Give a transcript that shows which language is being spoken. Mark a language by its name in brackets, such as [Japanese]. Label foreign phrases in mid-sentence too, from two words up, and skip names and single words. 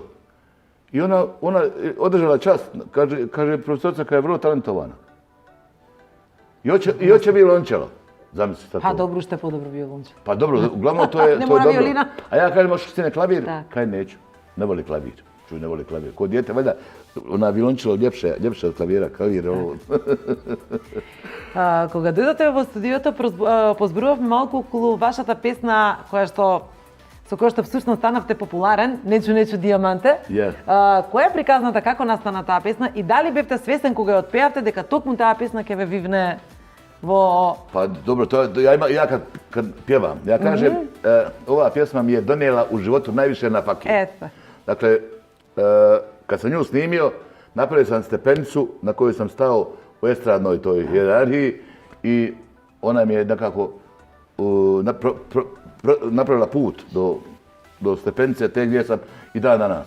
[Bosnian] I ona održala čas, kaže profesorica koja je vrlo talentovana. I hoće violončelo. Zamisli sad to. Pa dobro, što je podobro violončelo. Pa dobro, uglavnom to je dobro. Ne mora violina. A ja kažem, možeš ti ne klavir? Kaj neću, ne voli klavir. Čuj, ne voli klavir. Ko dijete, valjda, violončelo ljepše od klavira, klavir je ovo. [Macedonian] Кога дојдете во студиото, позборувавме малку околу вашата песна со која што всушност станавте популарен, Нечу диаманте. Која е приказната, како настана таа песна и дали бевте свесен кога ја отпеавте дека токму таа песна ќе ве вивне во... [Bosnian] Pa dobro, ja kad pjevam, ja kažem, ova pjesma mi je donijela u životu najviše na fakir. Dakle, kad sam nju snimio, napravio sam stepenicu na kojoj sam stao u estradnoj toj hijerarhiji i ona mi je nekako napravila put do stepenice te gdje sam i dan danas.